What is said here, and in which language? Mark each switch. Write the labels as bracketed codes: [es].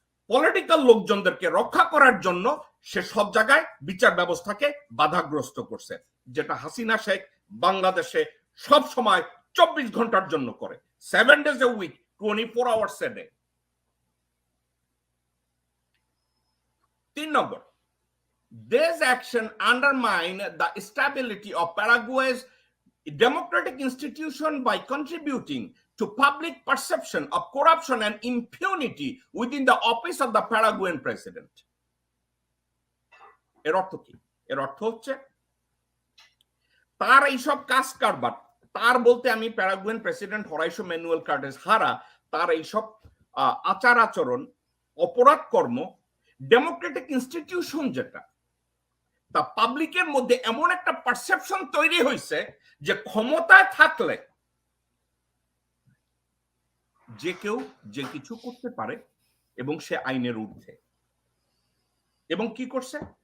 [bn] Political লোকজনদেরকে রক্ষা করার জন্য সে সব জায়গায় বিচার ব্যবস্থাকে বাধাগ্রস্ত করছে, যেটা হাসিনা শেখ বাংলাদেশে সব সময় 24 ঘন্টার জন্য করে, [en] 7 days a week, 24 hours a day। [bn] 3 number, [en] this action undermine the stability of Paraguay's democratic institution by contributing to public perception of corruption and impunity within the office of the Paraguayan president। [bn] এর অর্থ কি? এর অর্থ হচ্ছে তার এইসব কাজ কারবার, তার বলতে আমি প্যারাগুয়েন প্রেসিডেন্ট হোরাইসো ম্যানুয়েল কার্টেস হারা, তার এইসব আচার আচরণ, অপরাধ কর্ম, ডেমোক্রেটিক ইনস্টিটিউশন যেটা, তা পাবলিকের মধ্যে এমন একটা পারসেপশন তৈরি হয়েছে যে ক্ষমতায় থাকলে যে কেউ যে কিছু করতে পারে এবং সে আইনের ঊর্ধ্বে। এবং কি করছে?